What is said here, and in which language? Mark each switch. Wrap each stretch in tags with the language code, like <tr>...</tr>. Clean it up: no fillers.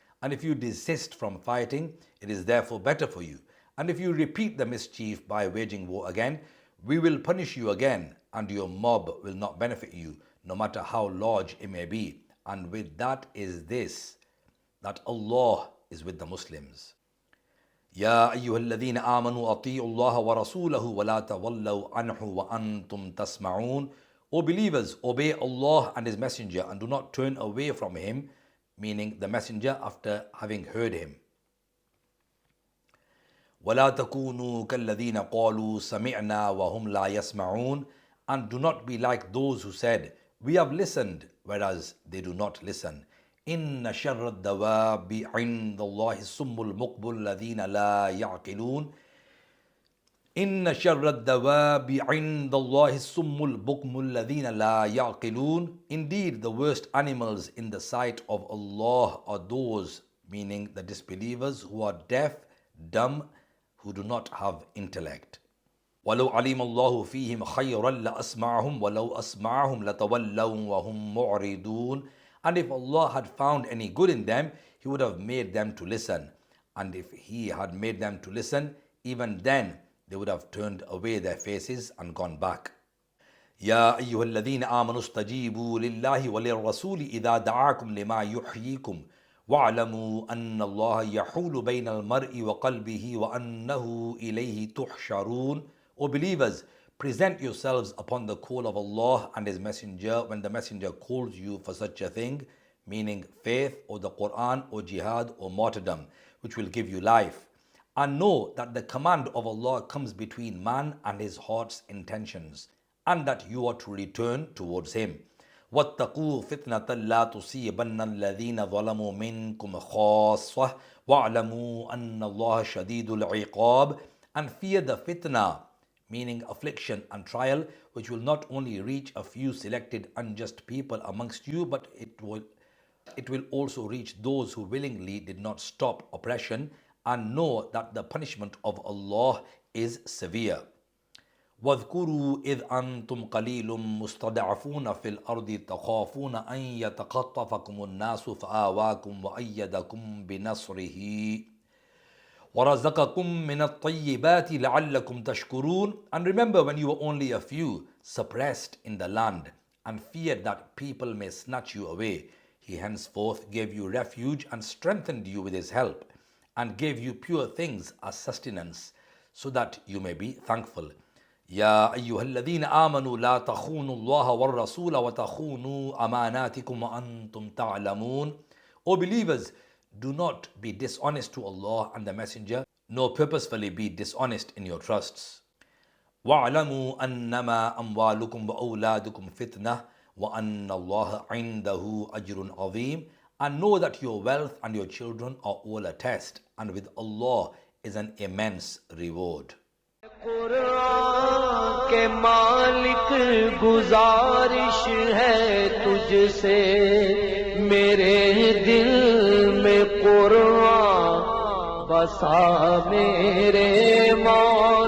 <en>And if you desist from fighting, it is therefore better for you. And if you repeat the mischief by waging war again, we will punish you again, and your mob will not benefit you, no matter how large it may be. And with that is this, that Allah is with the Muslims.</en> <ar>يا أيها الذين آمنوا أطيعوا الله ورسوله ولا تولوا عنه وأنتم تسمعون.</ar> <en>O believers, obey Allah and His Messenger and do not turn away from Him, meaning the Messenger, after having heard Him.</en> <ar>ولا تكونوا كالذين قالوا سمعنا وهم لا يسمعون.</ar> <en>And do not be like those who said, we have listened, whereas they do not listen.</en> <ar>إن شر الدواب عند الله الصم البكم الذين لا يعقلون. إن شر الدواب عند الله الصم البكم الذين لا يعقلون.</ar> <en>Indeed, the worst animals in the sight of Allah are those, meaning the disbelievers, who are deaf, dumb, who do not have intellect.</en> <ar>وَلَوْ عَلِمَ اللَّهُ فِيهِمْ خَيْرًا لَأَسْمَعَهُمْ وَلَوْ أَسْمَعَهُمْ لَتَوَلَّوْا وَهُمْ مُعْرِضُونَ.</ar> <en>And if Allah had found any good in them, He would have made them to listen. And if He had made them to listen, even then they would have turned away their faces and gone back.</en> <ar>يا أيها الذين آمنوا استجيبوا لله وللرسول إذا دعاكم لما يحييكم واعلموا أن الله يحول بين المرء وقلبه وأنه إليه تحشرون.</ar> <en>O believers, present yourselves upon the call of Allah and His Messenger when the Messenger calls you for such a thing, meaning faith or the Quran or jihad or martyrdom, which will give you life. And know that the command of Allah comes between man and his heart's intentions, and that you are to return towards Him.</en> <ar>وَاتَّقُوا فِتْنَةً لَا تُصِيبَنَّ الَّذِينَ ظَلَمُوا مِنْكُمْ خَاصَّةً وَاعْلَمُوا أَنَّ اللَّهَ شَدِيدُ الْعِقَابِ.</ar> <en>And fear the fitna, meaning affliction and trial, which will not only reach a few selected unjust people amongst you, but it will also reach those who willingly did not stop oppression, and know that the punishment of Allah is severe.</en> <ar>واذكروا إذ أنتم قليل مستضعفون في الأرض تخافون أن يتخطفكم الناس فآواكم وأيدكم بنصره وَرَزَقَكُم مِّنَ الطَّيِّبَاتِ لَعَلَّكُمْ تَشْكُرُونَ.</ar> <en>And remember when you were only a few, suppressed in the land, and feared that people may snatch you away. He henceforth gave you refuge and strengthened you with His help, and gave you pure things as sustenance, so that you may be thankful.</en> <ar>يَا أَيُّهَا الَّذِينَ آمَنُوا لَا تَخُونُوا اللَّهَ وَالرَّسُولَ وَتَخُونُوا أَمَانَاتِكُمْ وَأَنْتُمْ تَعْلَمُونَ.</ar> <en>O believers, do not be dishonest to Allah and the Messenger, nor purposefully be dishonest in your trusts.</en> <ar>وَاعْلَمُوا أَنَّمَا أَمْوَالُكُمْ وَأَوْلَادُكُمْ فِتْنَةٌ وَأَنَّ اللَّهَ عِنْدَهُ أَجْرٌ عَظِيمٌ.</ar> <en>And know that your wealth and your children are all a test, and with Allah is an immense reward.</en> <hi>Quran के मालिक गुजारिश है तुझसे मेरे दिल में कुरान बसा मेरे मौला।</hi>